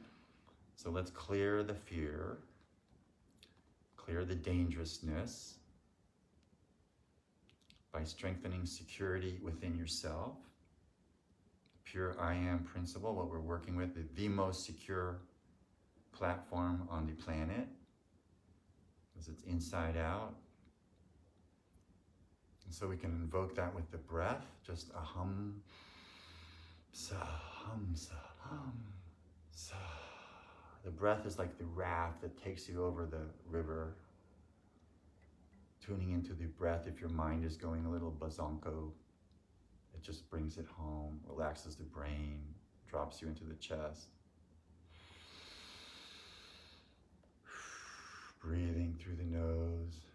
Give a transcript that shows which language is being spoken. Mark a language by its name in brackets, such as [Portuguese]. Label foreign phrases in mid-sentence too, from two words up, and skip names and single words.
[English] So let's clear the fear, clear the dangerousness, by strengthening security within yourself. Pure I Am principle, what we're working with, is the most secure platform on the planet, because it's inside out. And so we can invoke that with the breath, just a hum, sa, hum, sa. The breath is like the raft that takes you over the river. Tuning into the breath, if your mind is going a little bazonko, it just brings it home, relaxes the brain, drops you into the chest. Breathing through the nose.